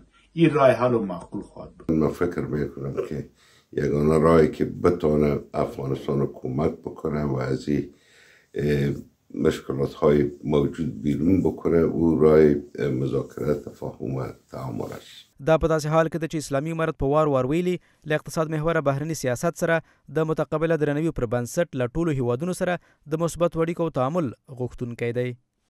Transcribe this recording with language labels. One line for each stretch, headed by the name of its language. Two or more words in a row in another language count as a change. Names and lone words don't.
Persian: این راه حل و معقول خواهد بود. من فکر میکنم که یگانه راهی که بتونه افغانستان رو کمک بکنه و از این مشکلات های موجود بیرون بکنه او راه مذاکره، تفاهم و تعامل است.
Pashto: دا په داسې حال کې ده چې اسلامي امارت په وار وار ویلي له اقتصاد محوره بهرني سیاست سره د متقابله درناوي پر بنسټ له ټولو هیوادونو سره د مثبت اړیکو او تعامل غوښتونکی دی.